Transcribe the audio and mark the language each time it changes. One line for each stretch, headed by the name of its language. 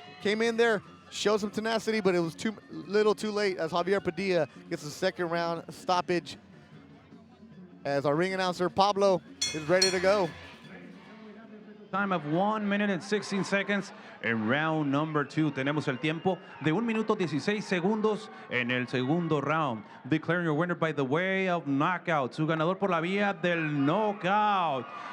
English: Came in there, showed some tenacity, but it was too little too late as Javier Padilla gets the second round stoppage. As our ring announcer, Pablo, is ready to go. time of 1 minute and 16 seconds in round number 2.
Spanish: Tenemos el tiempo de 1 minuto 16 segundos en el segundo round.
English: Declaring your winner by the way of knockout.
Spanish: Su ganador por la vía del knockout.